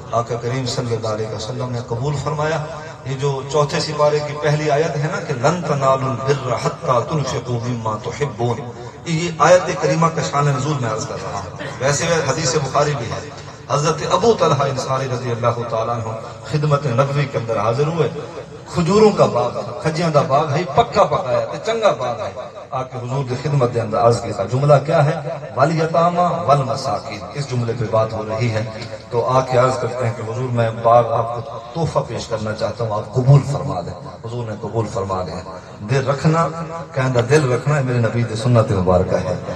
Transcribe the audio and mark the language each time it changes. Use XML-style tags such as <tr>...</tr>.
<ur>آقا کریم صلی اللہ علیہ وسلم نے قبول فرمایا. یہ جو چوتھے سپارے کی پہلی آیت ہے نا کہ</ur> <ar>لن تنالوا البر حتى تنفقوا مما تحبون</ar> <ur>یہ آیت کریمہ کا شان نزول میں عرض کر رہا ہوں. ویسے حدیث بخاری بھی ہے. حضرت ابو طلحہ انصاری رضی اللہ تعالیٰ عنہ خدمت نبوی کے اندر حاضر ہوئے. کھجوروں کا باغ تھا</ur> <pa>کھجیاں دا باغ ہے پکا پکایا تے چنگا باغ ہے.</pa> <ur>آکے حضور کی خدمت دے اندر عرض کیا جملہ کیا ہے</ur> <ar>والیتاما والمساکین.</ar> <ur>اس جملے پہ بات ہو رہی ہے تو آکے عرض کرتے ہیں کہ حضور میں باغ آپ کو تحفہ پیش کرنا چاہتا ہوں آپ قبول فرما دیں. حضور نے قبول فرما دیا.</ur> <pa>دل رکھنا کہندا دل رکھنا ہے میرے نبی دی سنت مبارکہ ہے.</pa>